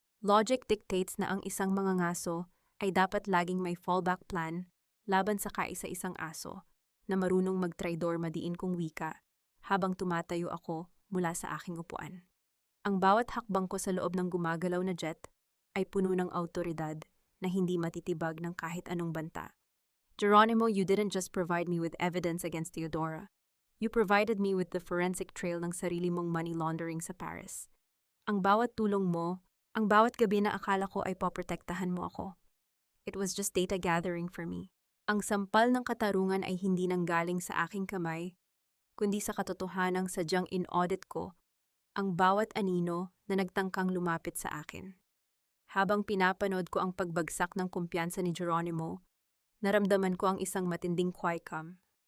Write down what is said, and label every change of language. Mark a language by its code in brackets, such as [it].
[en] Logic dictates [tl] na ang isang mangangaso ay dapat laging may fallback plan laban sa kaisa-isang aso na marunong magtraidor madiin kong wika habang tumatayo ako mula sa aking upuan. Ang bawat hakbang ko sa loob ng gumagalaw na jet ay puno ng awtoridad na hindi matitibag ng kahit anong banta. [en] Geronimo, you didn't just provide me with evidence against Teodora. You provided me with the forensic trail [tl] ng sarili mong [en] money laundering sa Paris. [tl] Ang bawat tulong mo, ang bawat gabi na akala ko ay poprotektahan mo ako. [en] It was just data gathering for me. [tl] Ang sampal ng katarungan ay hindi nanggaling sa aking kamay, kundi sa katotohanang sadyang in-audit ko ang bawat anino na nagtangkang lumapit sa akin. Habang pinapanood ko ang pagbagsak ng kumpiyansa ni Geronimo, naramdaman ko ang isang matinding qualcomm.